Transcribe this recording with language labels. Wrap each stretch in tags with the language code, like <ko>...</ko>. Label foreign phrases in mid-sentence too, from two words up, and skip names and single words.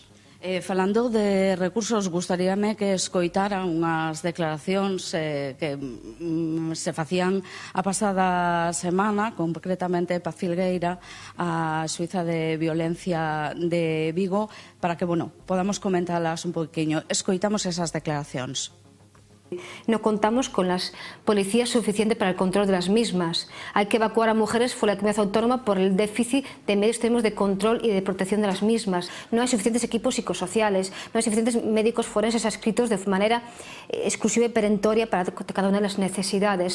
<gl>Falando de recursos, gustaríame que escoitara unhas declaracións que se facían a pasada semana, concretamente Paz Filgueira, a xuíza de violencia de Vigo, para que, podamos comentalas un poquinho. Escoitamos esas declaracións.</gl> <es>No contamos con las policías suficientes para el control de las mismas. Hay que evacuar a mujeres fuera de la comunidad autónoma por el déficit de medios que tenemos de control y de protección de las mismas. No hay suficientes equipos psicosociales, no hay suficientes médicos forenses adscritos de manera exclusiva y perentoria para cada una de las necesidades.</es>